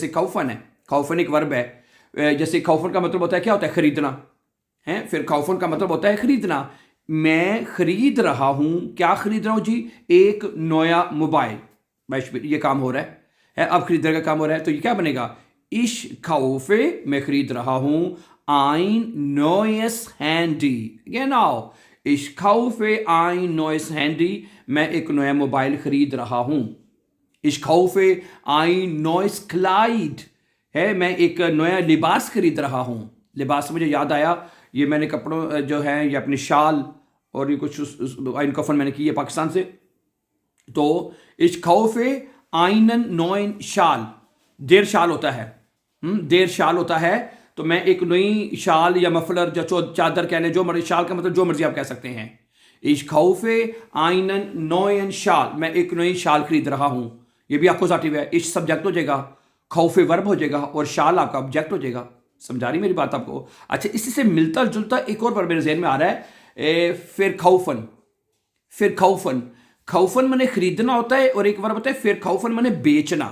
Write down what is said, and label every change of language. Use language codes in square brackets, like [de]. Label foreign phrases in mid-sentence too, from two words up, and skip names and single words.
[hi] जैसे खौफन है, खौफन एक वर्ब है। जैसे खौफन का मतलब होता है क्या होता है? खरीदना है। फिर खौफन का मतलब होता है खरीदना। मैं खरीद रहा हूं, क्या खरीद रहा हूं जी? एक नया मोबाइल। बाइशपिल, ये काम हो रहा है। अब खरीदने का काम हो रहा है तो ये क्या बनेगा? [de] ich kaufe, [hi] मैं खरीद रहा हूं, [de] ein neues Handy, genau, ich kaufe ein neues Handy, [hi] मैं एक नया मोबाइल खरीद रहा हूं। [de] ich kaufe ein neues Kleid, [hi] है, मैं एक नया लिबास खरीद रहा हूं। लिबास मुझे याद आया, ये मैंने कपड़ों जो है ये अपनी शाल और ये कुछ आइन कफन मैंने की है पाकिस्तान से। [de] तो ich kaufe einen neuen Schal, der Schal [hi] होता है, [de] der Schal [hi] होता है, तो मैं एक नई शाल या मफलर या चादर कह लें, जो मर्जी, शाल का मतलब जो मर्जी आप कह सकते हैं। [de] Ich kaufe einen neuen Schal, [hi] मैं एक नई शाल खरीद रहा हूं। ये भी एक्कुजाटिव है। इश सब्जेक्ट हो जाएगा, खौफे वर्ब हो जाएगा और शाल आपका ऑब्जेक्ट हो जाएगा। समझा रही मेरी बात आपको? अच्छा, इसी से मिलता जुलता एक और वर्ब मेरे ज़हन में आ रहा है, फिर खौफन। फिर खौफन, खौफन मैंने खरीदना होता है और एक वर्ब होता है फिर खौफन मैंने बेचना।